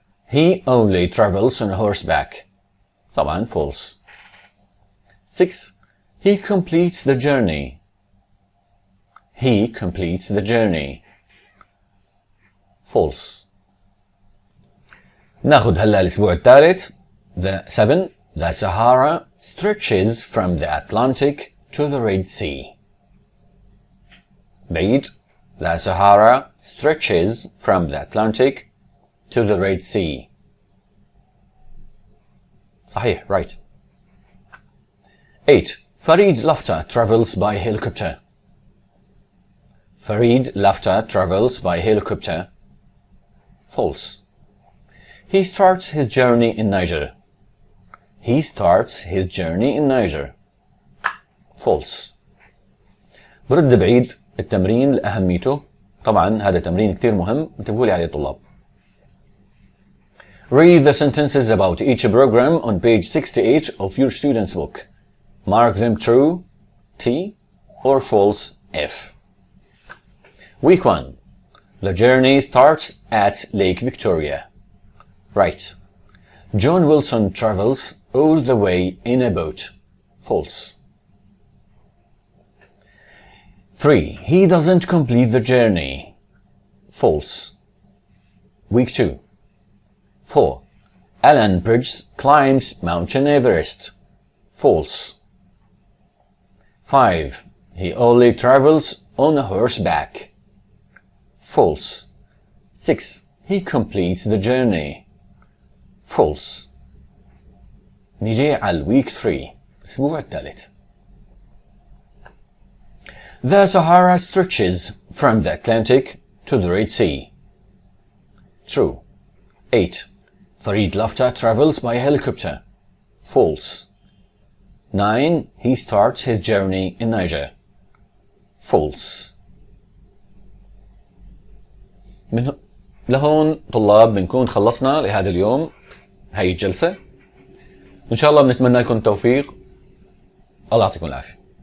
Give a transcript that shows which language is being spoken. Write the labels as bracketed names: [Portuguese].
[English] He only travels on horseback. طبعا false. 6. He completes the journey. He completes the journey. False. [Arabic] ناخذ هلا الأسبوع الثالث. [English] 7. The Sahara stretches from the Atlantic to the Red Sea. بعيد. The Sahara stretches from the Atlantic to the Red Sea. صحيح. Right. 8. Farid Lafta travels by helicopter. Farid Lafta travels by helicopter. False. He starts his journey in Niger. He starts his journey in Niger. False. [Arabic] برد بعيد التمرين لأهميته. طبعا هذا تمرين كتير مهم انتبهوا لي عليه طلاب. [English] Read the sentences about each program on page 68 of your student's book. Mark them true T or false F. Week 1. The journey starts at Lake Victoria. Right. John Wilson travels all the way in a boat. False. 3. He doesn't complete the journey. False. Week 2. 4. Alan Bridges climbs Mountain Everest. False. 5. He only travels on a horseback. False. 6. He completes the journey. False. [Arabic] نيجي على week 3 الأسبوع الثالث. [English] The Sahara stretches from the Atlantic to the Red Sea. True. 8. Farid Lafta travels by helicopter. False. 9. He starts his journey in Niger. False. [Arabic] من لهون طلاب بنكون خلصنا لهذا اليوم هاي الجلسة. إن شاء الله بنتمنى لكم التوفيق. الله يعطيكم العافية.